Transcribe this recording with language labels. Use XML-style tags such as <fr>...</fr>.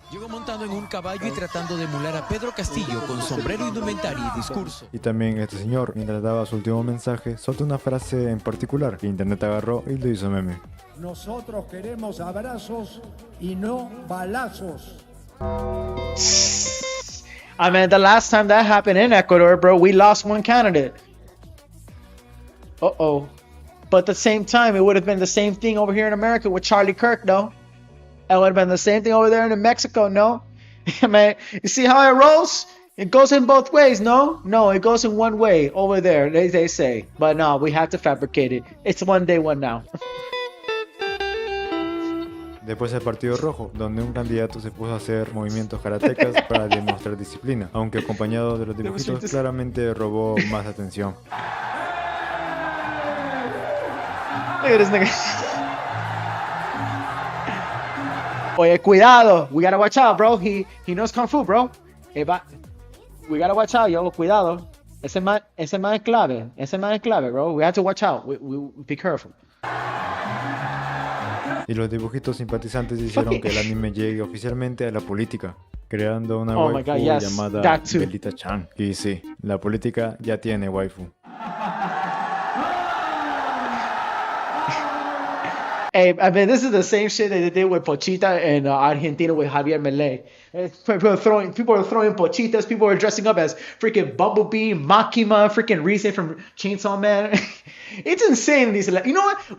<es>Llegó montado en un caballo y tratando de emular a Pedro Castillo con sombrero, indumentaria y discurso. Y también este señor, mientras daba su último mensaje, soltó una frase en particular que internet agarró y lo hizo meme. Nosotros queremos abrazos y no balazos.</es> <en>I mean, the last time that happened in Ecuador, bro, we lost one candidate. Uh-oh. But at the same time, it would have been the same thing over here in America with Charlie Kirk, no? It would have been the same thing over there in Mexico, no? I mean, you see how it rolls? It goes in both ways, no? No, it goes in one way over there, they say. But no, we have to fabricate it. It's one day, one now.</en> <es>Después el Partido Rojo, donde un candidato se puso a hacer movimientos karatecas para demostrar disciplina, aunque acompañado de los dibujitos claramente robó más atención.</es> <en>Look at this nigga.</en> <es>Oye, cuidado.</es> <en>We gotta watch out, bro. He knows Kung Fu, bro. We gotta watch out, yo.</en> <es>Cuidado. Ese man es clave. Ese man es clave, bro.</es> <en>We have to watch out. We be careful.</en> <es>Y los dibujitos simpatizantes hicieron que el anime llegue oficialmente a la política, creando una</es> <en>Oh my</en> <es>waifu</es> <en>God, yes,</en> <es>llamada</es> <en>that too.</en> <es>Belita Chan. Y sí, la política ya tiene waifu.</es> <en>Hey, I mean, this is the same shit that they did with Pochita in Argentina with Javier Milei. People are throwing pochitas. People are dressing up as freaking Bumblebee, Makima, freaking Rize from Chainsaw Man. It's insane. You know what?</en>